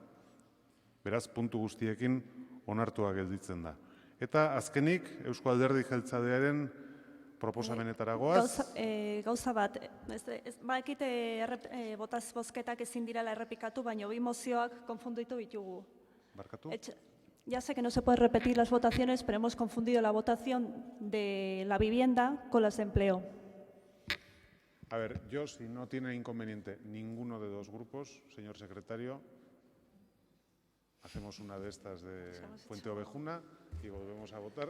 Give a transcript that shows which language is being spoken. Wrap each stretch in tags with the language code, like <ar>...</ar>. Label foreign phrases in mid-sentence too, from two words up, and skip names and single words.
<eu>Beraz, puntu guztiekin onartua gelditzen da. Eta azkenik, Eusko Alderdi Jeltzalearen proposamenetara goaz. Gauza bat, bakite bozketak ezin direla errepikatu, baina 2 mozioak konfunditu ditugu. Barkatu?</eu> <es>Ya sé que no se puede repetir las votaciones, pero hemos confundido la votación de la vivienda con las de empleo. A ver, yo, si no tiene inconveniente ninguno de 2 grupos, señor secretario, hacemos una de estas de Fuente Ovejuna y volvemos a votar.</es>